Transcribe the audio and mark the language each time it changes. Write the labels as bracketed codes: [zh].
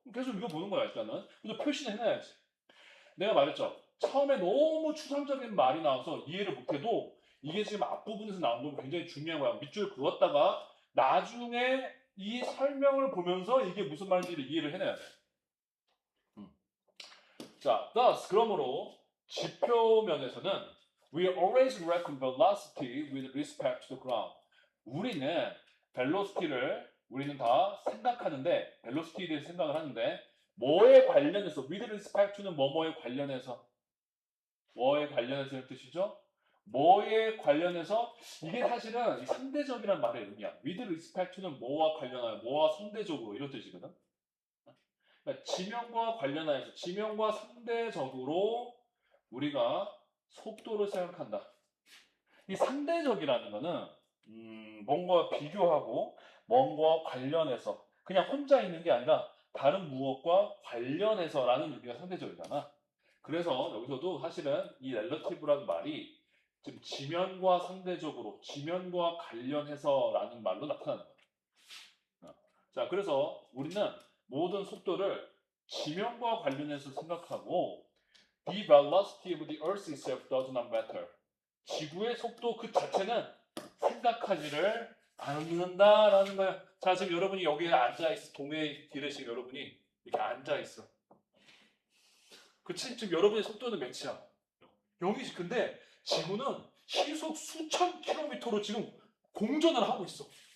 [ko] 계속 읽어보는 거야 일단은. 그래서 표시는 해놔야지. 내가 말했죠. 처음에 너무 추상적인 말이 나와서 이해를 못해도 이게 지금 앞부분에서 나온 건 굉장히 중요한 거야. 밑줄 그었다가 나중에 이 설명을 보면서 이게 무슨 말인지를 이해를 해내야 돼. [en] 자, thus [ko] 그러므로 지표면에서는 [en] we always reckon velocity with respect to the ground. [ko] 우리는 velocity를 우리는 다 생각하는데 velocity에 대해서 생각을 하는데 뭐에 관련해서 with respect to는 뭐뭐에 관련해서 뭐에 관련해서의 뜻이죠? 뭐에 관련해서 이게 사실은 이 상대적이란 말의 의미야. with respect to는 뭐와 관련하여 뭐와 상대적으로 이런 뜻이거든. 그러니까 지면과 관련하여서 지면과 상대적으로 우리가 속도를 생각한다. 이 상대적이라는 거는 뭔가 비교하고 뭔가 관련해서 그냥 혼자 있는 게 아니라 다른 무엇과 관련해서라는 의미가 상대적이잖아. 그래서 여기서도 사실은 이 relative라는 말이 지금 지면과 상대적으로 지면과 관련해서라는 말로 나타나는 거야. 자, 그래서 우리는 모든 속도를 지면과 관련해서 생각하고 [en] the velocity of the earth itself does not matter. [ko] 지구의 속도 그 자체는 생각하지를 않는다라는 거야. 자, 지금 여러분이 여기에 앉아있어. 동네 길에 지금 여러분이 이렇게 앉아있어. 그치? 지금 여러분의 속도는 몇이야? 0이지. 근데 지구는 시속 수천 킬로미터로 지금 공전을 하고 있어.